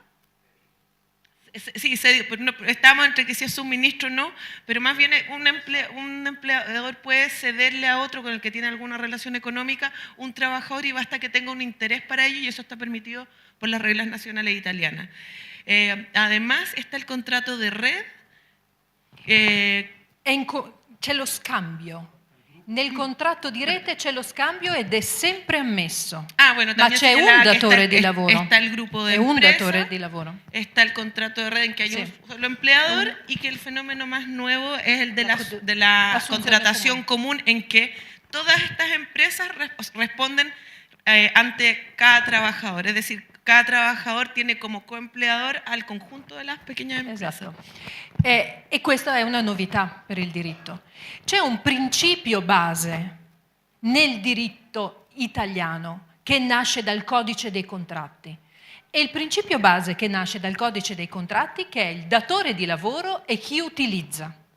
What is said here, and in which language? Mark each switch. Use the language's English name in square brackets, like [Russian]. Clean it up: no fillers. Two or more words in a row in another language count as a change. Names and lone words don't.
[Spanish] Sí, estamos entre que si es suministro o no, pero más bien un empleador puede cederle a otro con el que tiene alguna relación económica un trabajador y basta que tenga un interés para ello y eso está permitido por las reglas nacionales italianas. Además está el contrato de red. [Italian] C'è lo scambio. Nel contratto di rete c'è lo scambio ed è sempre ammesso. [Spanish] Bueno, [Italian] ma c'è un datore di lavoro. [Spanish] Está el grupo de un empresa, [Italian] datore di lavoro. [Spanish] Está el contrato de red en que hay un solo empleador y que el fenómeno más nuevo es el de la contratación común en que todas estas empresas responden ante cada trabajador. Es decir, cada trabajador tiene como coempleador al conjunto de las pequeñas empresas. [Italian] Esatto. E questa è una novità per il diritto. C'è un principio base nel diritto italiano che nasce dal codice dei contratti. E il principio base che nasce dal codice dei contratti che è il datore di lavoro e chi utilizza.